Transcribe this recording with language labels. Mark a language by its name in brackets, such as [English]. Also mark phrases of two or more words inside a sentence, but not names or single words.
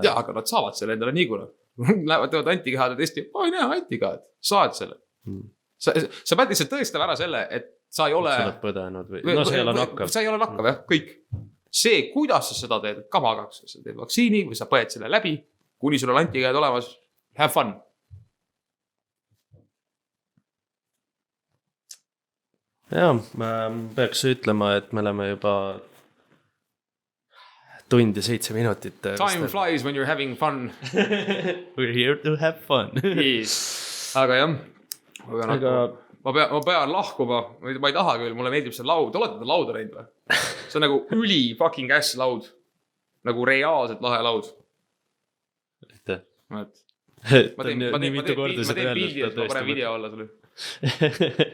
[Estonian] Jaa, aga nad saavad selle endale nii kuna. Lähevad teevad antikehade testi, ei näe antikehad, saad selle. Sa pead lihtsalt tõestama ära selle, et sa ei ole... Sa oled põdenud või? No see ei ole nakkav. Sa ei ole nakkav, jah, kõik. See, kuidas sa seda teed, kamagaks, sa teed vaktsiini või sa põed selle läbi, kuni sul on antikehad olemas, [English] have fun. [Estonian] Jaa, ma peaks ütlema, et me oleme juba tund ja 7 minutit. [English] Time flies when you're having fun. We're here to have fun. [Estonian] Aga jah, ma pean lahkuma, ma ei taha küll, mulle meeldib see laud, olete te lauda näinud või? See on nagu üli [English] fucking ass [Estonian] laud, nagu reaalselt lahe laud. Aitäh. Ma teen pildi, et ma panen video alla sulle.